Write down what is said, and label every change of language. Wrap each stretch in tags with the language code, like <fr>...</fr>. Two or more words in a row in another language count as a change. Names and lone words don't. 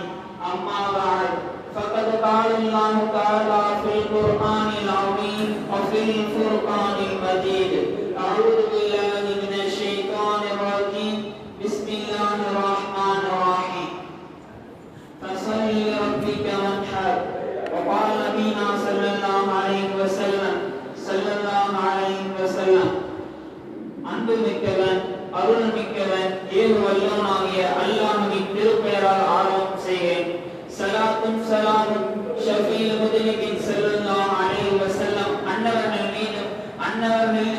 <ar>أما بعد، فقد قال الله تعالى في القرآن العظيم وفي الفرقان المجيد: أعوذ بالله من الشيطان الرجيم. بسم الله الرحمن الرحيم. فصل لربك وانحر. وقال نبينا صلى الله عليه وسلم</ar> <ta>அன்பு மிக்கவன் அருள் மிக்கவன் ஏது வல்லவனாகிய அல்லாஹ்வின் திருப்பெயரால் ஆரம்பம் செய்கிறேன். ஸலாத்தும் ஸலாமும்</ta> <ar>شفيع المذنبين صلى الله عليه وسلم</ar> <ta>அன்னவர்கள் மீதும் அன்னவர்களின்</ta>